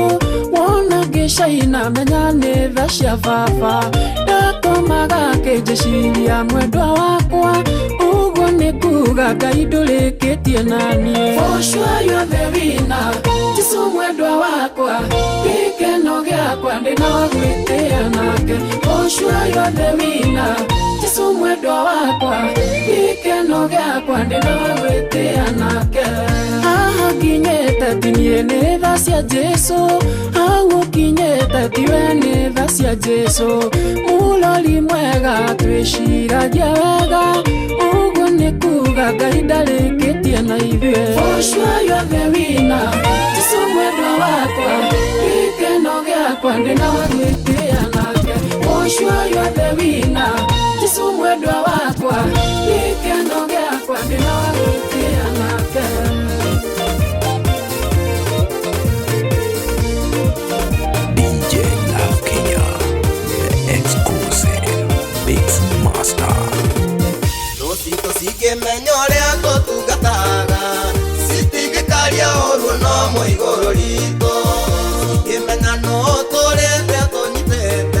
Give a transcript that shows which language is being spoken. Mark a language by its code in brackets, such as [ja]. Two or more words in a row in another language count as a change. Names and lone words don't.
[ki] wona ngĩcaina menya nĩ tha cia baba ndakomaga kĩnjĩciria mwendwa wakwa ũguo nĩ kuga Ngai ndũrĩkĩtie na niĩ [en] For sure you're the winner [ki] Jesũ mwendwa wakwa gĩkeno gĩakwa ndĩna wa gwĩtĩĩa nake [en] For sure you're the winner [ki] Jesũ mwendwa wakwa gĩkeno gĩakwa ndĩna wa gwĩtĩĩa nake Kinyete tinie nĩ tha cia Jesũ hau kinyete tiwe nĩ tha cia Jesũ mũrori mwega twĩciragia wega ũguo nĩ kuga Ngai ndarĩkĩtie na ithuĩ [en] For sure you're the winner [ki] Jesũ mwendwa wakwa gĩkeno gĩakwa ndĩna wa gwĩtĩĩa nake [en] For sure you're the winner [ki] Jesũ mwendwa wakwa gĩkeno gĩakwa ndĩna wa gwĩtĩĩa nake Sikĩmenya ũrĩa tũtungataga citingĩkaria ũguo no mũigũrũ ritũ sikĩmenya no tũrĩte tũnyitĩte